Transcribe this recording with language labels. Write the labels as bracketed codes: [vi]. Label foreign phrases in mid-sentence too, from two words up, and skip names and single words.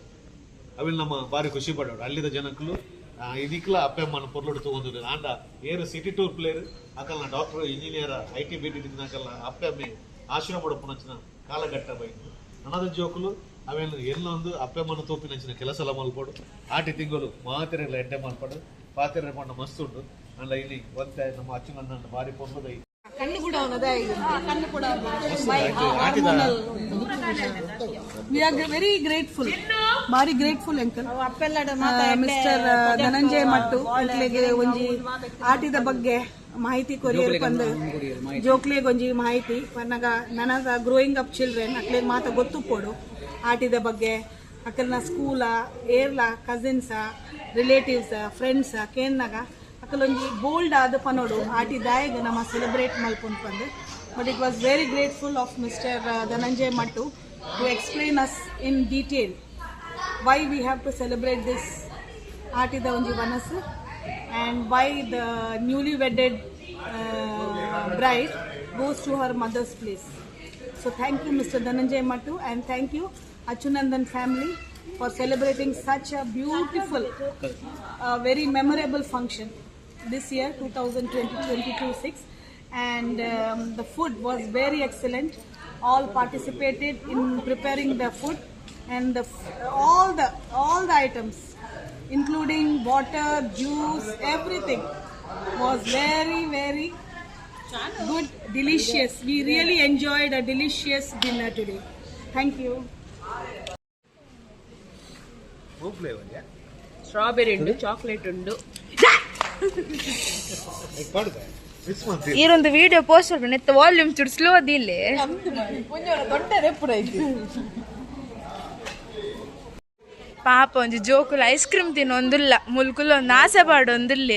[tcy] ಅವಿಲ್ ನಮ್ಮ ಬಾರಿ ಖುಷಿ ಪಡೋಡು ಅಲ್ಲಿದ ಜನಕುಲು ಇದಕ್ಲ ಅಪ್ಪೆಮ್ಮನ ಪೊರ್ಲೋಡು ತಗೊಂಡು ಆಂಡ ಏರು [en] city tour player [tcy] ಅಕಲ್ನ [en] doctor engineer IT BT [tcy] ಅಕಲ್ನ ಅಪ್ಪೆಮ್ಮೆ ಆಶ್ರಮ ಪಡಪುನಂಚಿನ ಕಾಲಘಟ್ಟ ಬೈತು ನನದ ಜೋಕುಲು ಅವೇನು ಎಲ್ಲೊಂದು ಅಪ್ಪೆಮ್ಮನ ತೋಪಿನಂಚಿನ ಕೆಲಸ ಮಲ್ಪಡು ಆಟಿ ತಿಂಗಳು ಮಾತೆರೆಲ್ಲ ಎಡ್ಡೆ ಮಲ್ಪಡು ಪಾತೆರೆ ಪಂಡ ಮಸ್ತ್ ಉಂಟು ಅಂಡ ಇಲ್ಲಿ ಒಂತೆ ನಮ್ಮ ಅಚ್ಚುನನ್ನ ಬಾರಿ ಪೊರ್ಲದ ಕಣ್ಣು ಕೂಡ ಕಣ್ಣು ಕೂಡ [en] we are very grateful [tcy] ಬಾರಿ [en] grateful uncle Mister [tcy] ಧನಂಜಯ ಮಟ್ಟು ಅಂಕಲ್ಗೆ ಒಂಜಿ ಆಟಿದ ಬಗ್ಗೆ ಮಾಹಿತಿ ಕೊರಿಯರ್ ಬಂದು ಜೋಕ್ಲೆಗೆ ಒಂಜಿ ಮಾಹಿತಿ ಪನ್ನಗ ನನಗ [en] growing up children [tcy] ಅಕ್ಲೆಗ್ ಮಾತ ಗೊತ್ತು ಕೊಡು ಆಟಿದ ಬಗ್ಗೆ ಅಕ್ಕಲ್ನ ಸ್ಕೂಲ ಏರ್ಲ ಕಸಿನ್ಸ ರಿಲೇಟಿವ್ಸ್ ಫ್ರೆಂಡ್ಸ್ ಕೇನ್ನಾಗ ಅಕ್ಕಲೊಂಜಿ ಬೋಲ್ಡ್ ಆದ ಪನೋಡು ಆಟಿ ದಾಯಗ ನಮ್ಮ ಸೆಲೆಬ್ರೇಟ್ ಮಲ್ಪೊಂದು ಬಂದು [en] but it was very grateful of Mister Dhananjay Mattu to explain us in detail why we have to celebrate this [tcy] ಆಟಿದ ಒಂಜಿ ವನಸ್ಸು [en] and why the newly wedded bride goes to her mother's place. So thank you Mr. Dhananjay Mattu and thank you Achunandan family for celebrating such a beautiful very memorable function this year 2022-6 and the food was very excellent. All participated in preparing the food and all the items including water, juice, everything was very very good, delicious. We really enjoyed a delicious dinner today. Thank you. [tcy] ಸ್ಟ್ರಾಬೆರಿ ಉಂಡು ಚಾಕ್ಲೇಟ್ ಉಂಡು ಈರೊಂದು [en] video post [tcy] ಮಾಡ್ಬೇಕು ನೆತ್ತ ವಾಲ್ಯೂಮ್ ಚೂರು ಸ್ಲೋ ಅದಿಲ್ಲೇ ಪಾಪ ಒಂಜಿ ಜೋಕುಲು [en] ice cream [tcy] ತಿನ್ನೊಂದುಲ್ಲ ಮುಲ್ಕುಲು ಒಂದು ಆಸೆ ಪಾಡೊಂದುಲ್ಲೇರ್